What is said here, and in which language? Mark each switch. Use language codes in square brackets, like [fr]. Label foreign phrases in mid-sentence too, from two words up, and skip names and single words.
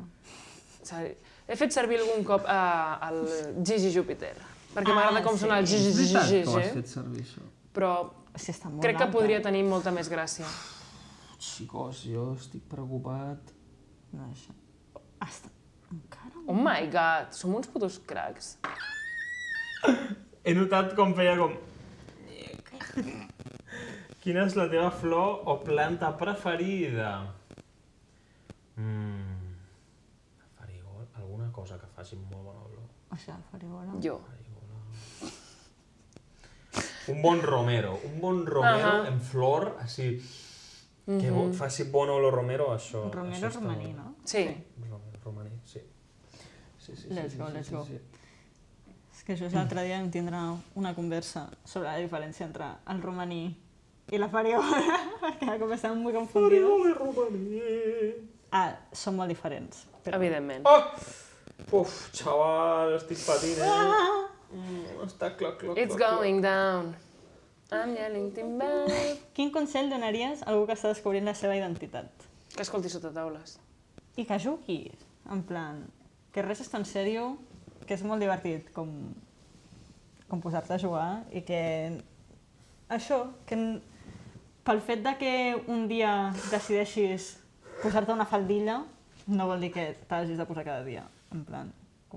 [ca] He fet servir algun cop el Gigi Júpiter, perquè m'agrada com sona el Gigi És veritat que ho has Gigi, fet servir, això. però Sí, està molt crec que alta. podria tenir molta més gràcia. Xicos, jo estic preocupat. No, això. Està... Encara? [en] Oh my god, [ca] som uns putos cracs. He notat com feia com... Quina és la teva flor o planta preferida? Farigol, alguna cosa que faci molt bona olor. Això, farigola. Jo. Un bon romero en flor, així, que faci bona olor romero, això... Romero això està romaní, molt- no? Sí. Romaní, sí. [en] Let's go. [ca] És que això l'altre dia vam tindre una conversa sobre la diferència entre el romaní i la farigola, perquè com estàvem molt confundidos. Farigola i romaní. Són molt diferents. Evidentment. Uf, xaval, estic patint, Està cloc. [en] It's going down. I'm yelling timber. [ca] Quin consell donaries a algú que està descobrint la seva identitat? Que escolti sota taules. I que jugui, en plan, que res és tan sèrio, que és molt divertit com posar-te a jugar i que això, que pel fet de que un dia decideixis posar-te una faldilla, no vol dir que t'hagis de posar cada dia, en plan, com...